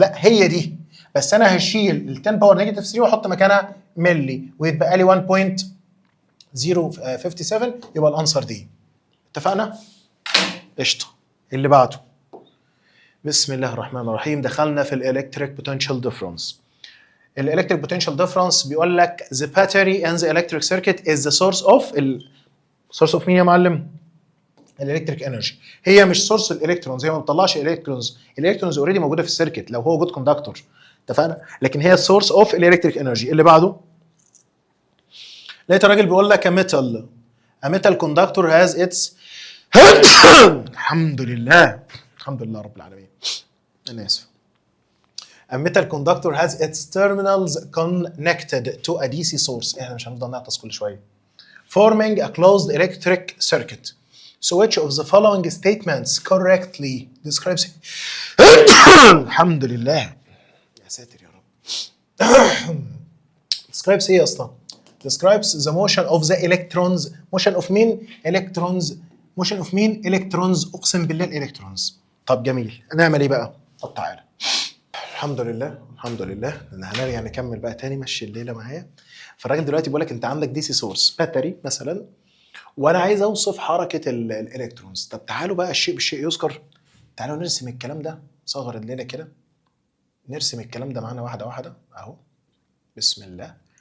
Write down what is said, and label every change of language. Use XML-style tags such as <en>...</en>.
<ar>لا هي دي، بس انا هشيل ال 10 باور نيجاتيف 3 واحط مكانها ملي، ويتبقى لي 1.057، يبقى الانسر دي. اتفقنا؟ قشطه. اللي بعده. بسم الله الرحمن الرحيم. دخلنا في الالكتريك بوتنشال ديفرنس.</ar> <en>الالكتريك potential difference</en> <ar>بيقول لك</ar> <en>the battery in the electric circuit is the source of source of</en> <ar>مين يا معلم؟</ar> <en>الالكتريك انرجي.</en> <ar>هي مش سورس الالكترونز، هي ما بتطلعش الالكترونز اوريدي موجوده في السيركت لو هو جود كوندكتور. اتفقنا؟ لكن هي السورس اوف الالكتريك انرجي. اللي بعده، لقيت الراجل بيقول لك</ar> <en>a metal conductor has its</en> <ar>الحمد لله رب العالمين، انا اسف.</ar> <en>A metal conductor has its terminals connected to a DC source.</en> <ar>احنا مش هنفضل نعطس كل شويه.</ar> <en>forming a closed electric circuit. So which of the following statements correctly describes</en> <ar>الحمد لله يا ساتر يا رب.</ar> <en>describes</en> <ar>ايه يا اسطى؟</ar> <en>describes the motion of the electrons. motion of مين؟ electrons. motion of مين؟ electrons.</en> <ar>اقسم بالله الالكترونز. طب جميل، نعمل ايه بقى؟ طب تعالى. الحمد لله هنرجع نكمل بقى تاني، مشي الليله معايا. فالراجل دلوقتي بيقول لك انت عندك دي سي سورس باتري مثلا، وانا عايز اوصف حركه الالكترونز. طب تعالوا بقى الشيء بالشيء يذكر. تعالوا نرسم الكلام ده، صغر الليله كده، نرسم الكلام ده معانا واحده واحده اهو. بسم الله.</ar>